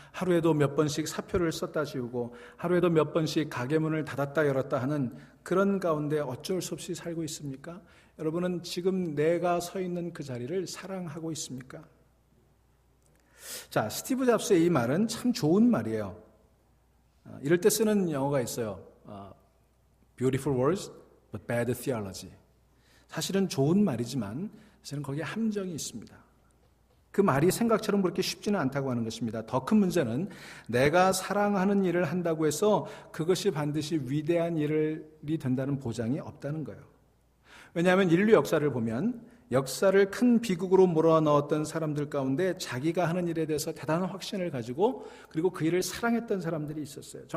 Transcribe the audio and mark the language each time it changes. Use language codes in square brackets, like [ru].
[ko] 하루에도 몇 번씩 사표를 썼다 지우고 하루에도 몇 번씩 가게 문을 닫았다 열었다 하는 그런 가운데 어쩔 수 없이 살고 있습니까? 여러분은 지금 내가 서 있는 그 자리를 사랑하고 있습니까? 자, 스티브 잡스의 이 말은 참 좋은 말이에요. 이럴 때 쓰는 영어가 있어요. [en] Beautiful words, but bad theology. [ko] 사실은 좋은 말이지만 사실은 거기에 함정이 있습니다. 그 말이 생각처럼 그렇게 쉽지는 않다고 하는 것입니다. 더 큰 문제는 내가 사랑하는 일을 한다고 해서 그것이 반드시 위대한 일이 된다는 보장이 없다는 거예요. 왜냐하면 인류 역사를 보면 역사를 큰 비극으로 몰아넣었던 사람들 가운데 자기가 하는 일에 대해서 대단한 확신을 가지고 그리고 그 일을 사랑했던 사람들이 있었어요.